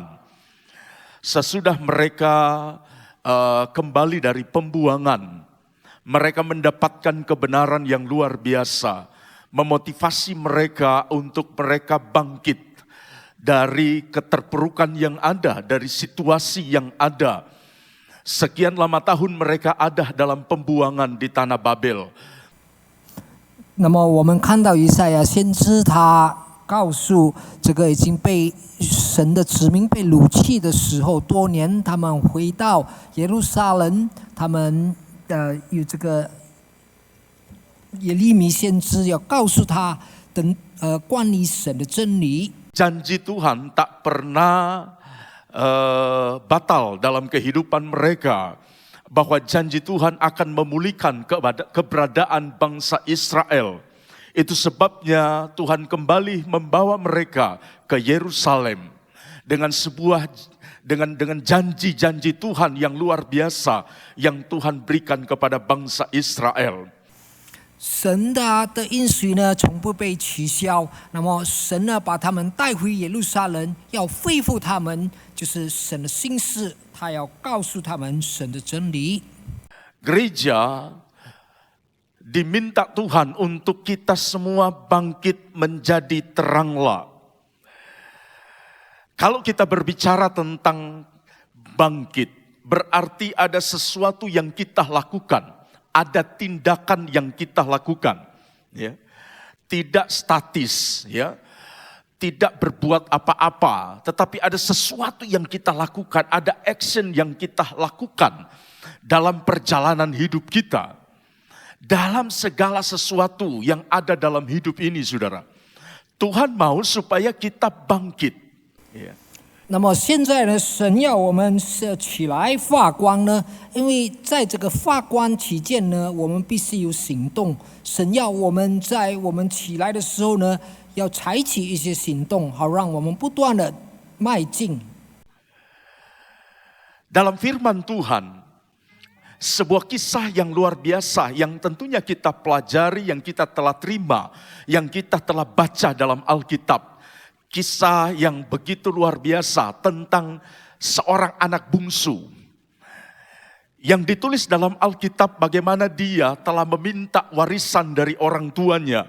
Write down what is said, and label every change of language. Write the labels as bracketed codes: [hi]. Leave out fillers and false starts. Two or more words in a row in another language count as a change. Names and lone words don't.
[id] Sesudah mereka kembali dari pembuangan, mereka mendapatkan kebenaran yang luar biasa, memotivasi mereka untuk mereka bangkit dari keterpurukan yang ada, dari situasi yang ada. Sekian lama tahun mereka ada dalam pembuangan di tanah Babel. [zh] 那么我们看到以赛亚先知，他告诉这个已经被神的子民被掳弃的时候，多年他们回到耶路撒冷，他们有这个耶利米先知要告诉他关于神的真理。 [id] Janji Tuhan tak pernah batal dalam kehidupan mereka. Bahwa janji Tuhan akan memulihkan keberadaan bangsa Israel. Itu sebabnya Tuhan kembali membawa mereka ke Yerusalem. Dengan janji-janji Tuhan yang luar biasa yang Tuhan berikan kepada bangsa Israel. [zh] 神的应许呢，从不被取消。那么神呢，把他们带回耶路撒冷，要恢复他们，就是神的心事，他要告诉他们神的真理。 [id] Gereja diminta Tuhan untuk kita semua bangkit menjadi teranglah. Kalau kita berbicara tentang bangkit, berarti ada sesuatu yang kita lakukan. Ada tindakan yang kita lakukan, ya. Tidak statis, ya. Tidak berbuat apa-apa, tetapi ada sesuatu yang kita lakukan, ada action yang kita lakukan dalam perjalanan hidup kita. Dalam segala sesuatu yang ada dalam hidup ini, saudara. Tuhan mau supaya kita bangkit. Ya. [zh] 那么现在呢，神要我们起来发光呢，因为在这个发光期间呢，我们必须有行动。神要我们在我们起来的时候呢，要采取一些行动，好让我们不断的迈进。 [id] Dalam firman Tuhan, sebuah kisah yang luar biasa yang tentunya kita pelajari, yang kita telah terima, yang kita telah baca dalam Alkitab. Kisah yang begitu luar biasa tentang seorang anak bungsu yang ditulis dalam Alkitab bagaimana dia telah meminta warisan dari orang tuanya.